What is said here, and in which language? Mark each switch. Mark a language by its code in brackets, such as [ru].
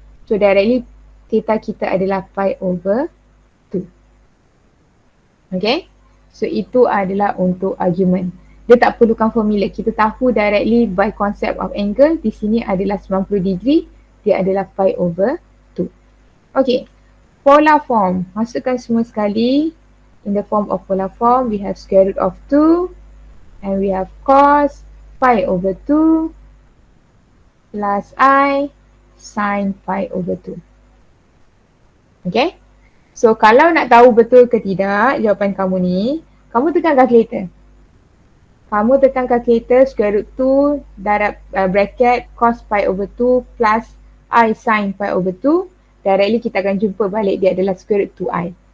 [ms] So directly theta kita adalah pi over 2. Okay, so itu adalah untuk argument. Dia tak perlukan formula. Kita tahu directly by concept of angle di sini adalah 90 degree, dia adalah pi over 2. Okay, polar form. Masukkan semua sekali. [en] In the form of polar form, we have square root of 2 and we have cos pi over 2 plus I sin pi over 2. [ms] Okay, so kalau nak tahu betul ke tidak jawapan kamu ni, kamu tekan calculator. Kamu tekan calculator square root 2 darab bracket cos pi over 2 plus I sin pi over 2. Directly kita akan jumpa balik dia adalah square root 2i.